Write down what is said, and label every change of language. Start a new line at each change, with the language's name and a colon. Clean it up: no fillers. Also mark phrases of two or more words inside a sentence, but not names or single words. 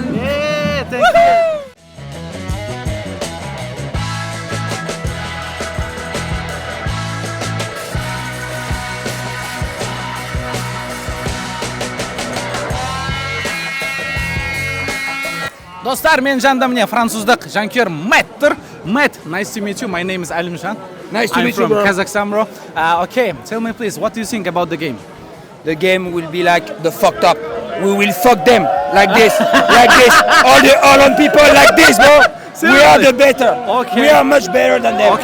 English: Yeah, thank you.
Kazakh: Dostlar, men жанымда міне француздық жанкүйер Мэтт тұр. Мэтт,
English: nice to meet you. My name is Әлімжан. Nice to meet you, I'm bro. from Kazakhstan, bro. Okay, tell me please, what do you think about the game? The game will be like the fucked up. We will fuck them like this. All the Holland people like this, bro. We are the better. Okay. We are much better than them.